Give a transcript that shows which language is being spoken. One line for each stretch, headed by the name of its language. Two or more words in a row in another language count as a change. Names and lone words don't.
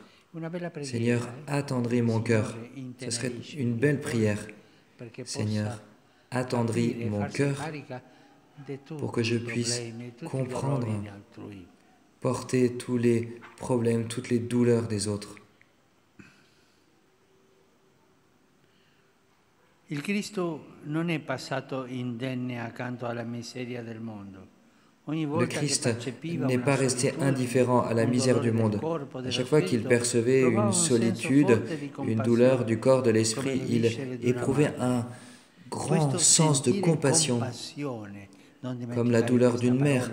French: Seigneur, attendris mon cœur. Ce serait une belle prière. Seigneur, attendris mon cœur pour que je puisse comprendre, porter tous les problèmes, toutes les douleurs des autres.
Italian: Il Cristo non è passato indenne accanto alla miseria del mondo.
French: Le Christ n'est pas resté indifférent à la misère du monde. À chaque fois qu'il percevait une solitude, une douleur du corps, de l'esprit, il éprouvait un grand sens de compassion, comme la douleur d'une mère.